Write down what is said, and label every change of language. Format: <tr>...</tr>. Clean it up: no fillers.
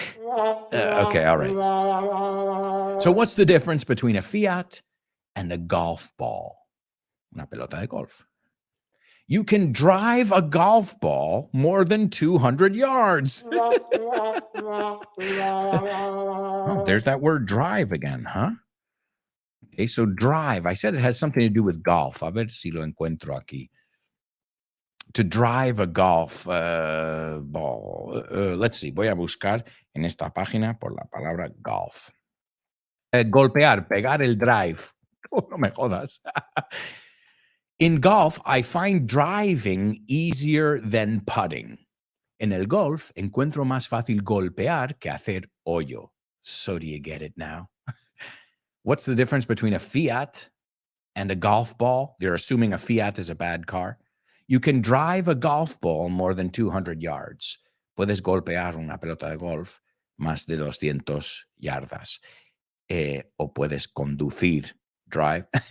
<en>Okay, all right. So what's the difference between a Fiat and a golf ball?</en> <es>Una pelota de golf.</es> <en>You can drive a golf ball more than 200 yards. Oh, there's that word drive again, huh? Okay, so drive. I said it has something to do with golf.</en> <es>A ver si lo encuentro aquí.</es> <en>To drive a golf ball. Let's see.</en> <es>Voy a buscar en esta página por la palabra golf. Golpear, pegar el drive. Oh, no me jodas.</es> <en>In golf, I find driving easier than putting.</en> <es>En el golf, encuentro más fácil golpear que hacer hoyo.</es> <en>So do you get it now? What's the difference between a Fiat and a golf ball? You're assuming a Fiat is a bad car. You can drive a golf ball more than 200 yards.</en> <es>Puedes golpear una pelota de golf más de 200 yardas. O puedes conducir, drive.</es>